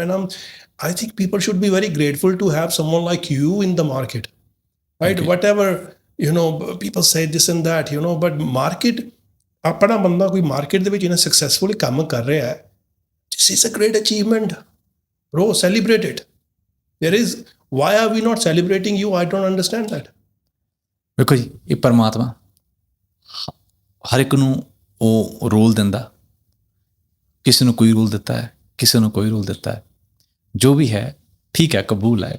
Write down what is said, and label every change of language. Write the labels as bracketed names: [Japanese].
[English] And I think people should be very grateful to have someone like you in the market, right. Whatever people say this and that, but market, [Punjabi] ਆਪਣਾ ਬੰਦਾ ਕੋਈ market ਦੇ ਵਿੱਚ ਇਹਨਾਂ successfully ਕੰਮ ਕਰ ਰਿਹਾ ਹੈ, [English] this is a great achievement, bro, celebrate it. Why are we not celebrating you? I don't understand that. [Punjabi] ਵੇਖੋ ਜੀ, ਇਹ ਪਰਮਾਤਮਾ ਹਰ ਇੱਕ ਨੂੰ ਉਹ ਰੋਲ ਦਿੰਦਾ, ਕਿਸੇ ਨੂੰ ਕੋਈ ਰੋਲ ਦਿੱਤਾ ਹੈ, ਕਿਸੇ ਨੂੰ ਕੋਈ ਰੋਲ ਦਿੱਤਾ ਹੈ, ਜੋ ਵੀ ਹੈ ਠੀਕ ਹੈ, ਕਬੂਲ ਹੈ।